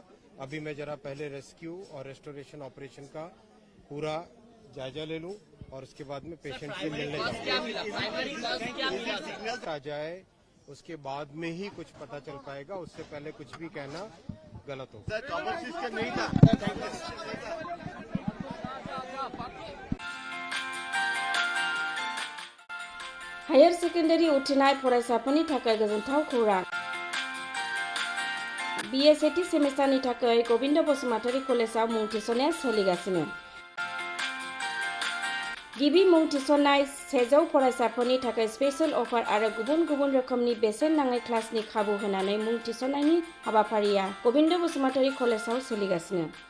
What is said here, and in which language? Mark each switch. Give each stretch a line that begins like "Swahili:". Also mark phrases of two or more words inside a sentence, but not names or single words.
Hindi: अभी मैं जरा पहले रेस्क्यू और
English: restoration operation
Hindi: का पूरा जायजा ले लूं और उसके बाद में पेशेंट से मिलने आ जाए, उसके बाद में ही कुछ पता चल पाएगा। उससे पहले कुछ भी कहना गलत हो।
English: higher secondary
Bodo: उथ्रिनाय फरायसाफोरनि थाखाय गोजोनथाव खौरां। BA सेथि सेमिस्टारनि थाखाय गोविंद बसुमतारी कलेजाव मुं थिसननाया सोलिगासिनो। गिबि मुं थिसननाय 100 फरायसाफोरनि थाखाय
English: special offer
Bodo: आरो गुबुन गुबुन रोखोमनि बेसेन नाङै क्लासनि खाबु होनानै मुं थिसननायनि हाबाफारिया गोविंद बसुमतारी कलेजाव सोलिगासिनो।